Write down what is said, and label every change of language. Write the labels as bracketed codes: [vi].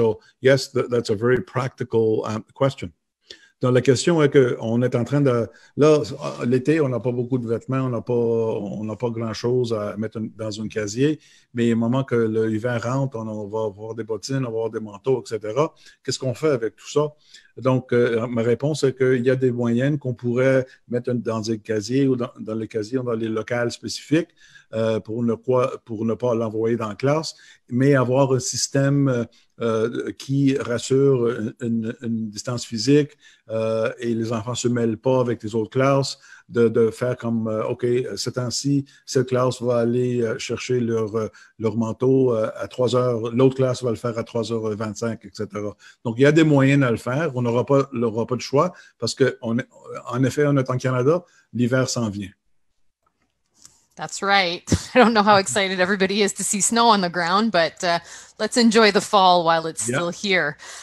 [en] So yes, that's a very practical question. [fr] Donc, la question est qu'on est en train de... Là, l'été, on n'a pas beaucoup de vêtements, on n'a pas grand-chose à mettre dans un casier, mais au moment que l'hiver rentre, on va avoir des bottines, on va avoir des manteaux, etc. Qu'est-ce qu'on fait avec tout ça? Donc, ma réponse est qu'il y a des moyens qu'on pourrait mettre dans des casiers, ou dans les casiers, ou dans les locales spécifiques, pour ne pas l'envoyer dans la classe, mais avoir un système qui rassure une distance physique, et les enfants ne se mêlent pas avec les autres classes, de faire comme, OK, ce temps-ci, cette classe va aller chercher leur manteau à 3 heures, l'autre classe va le faire à 3h25, etc. Donc, il y a des moyens à le faire. On n'aura pas de choix, parce qu'en effet, on est en Canada, l'hiver s'en vient. [en] That's right. I don't know how excited everybody is to see snow on the ground, but let's enjoy the fall while it's still here.